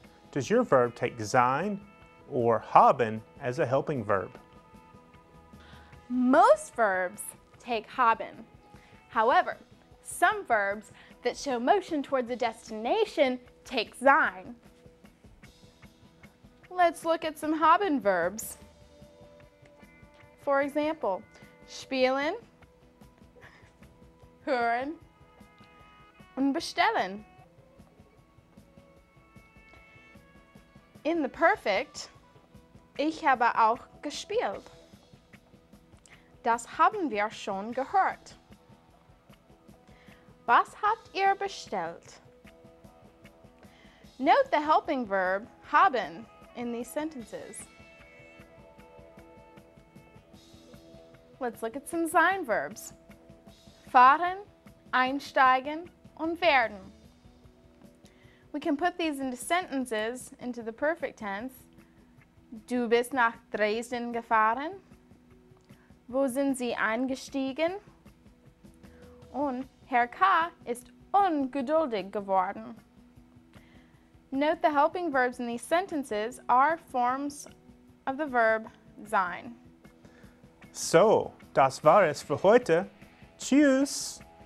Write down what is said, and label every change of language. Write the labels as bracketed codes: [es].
[en] Does your verb take sein or haben as a helping verb? Most verbs take haben. However, some verbs that show motion towards a destination take sein. Let's look at some haben verbs. For example, [de] spielen, hören, und bestellen. [en] In the perfect, [de] ich habe auch gespielt. Das haben wir schon gehört. Was habt ihr bestellt? [en] Note the helping verb haben in these sentences. Let's look at some sein verbs. [de] Fahren, einsteigen, und werden. [en] We can put these into sentences into the perfect tense. [de] Du bist nach Dresden gefahren. Wo sind Sie eingestiegen? Und Herr K. ist ungeduldig geworden. [en] Note the helping verbs in these sentences are forms of the verb sein. [de] So, das war es für heute. Tschüss!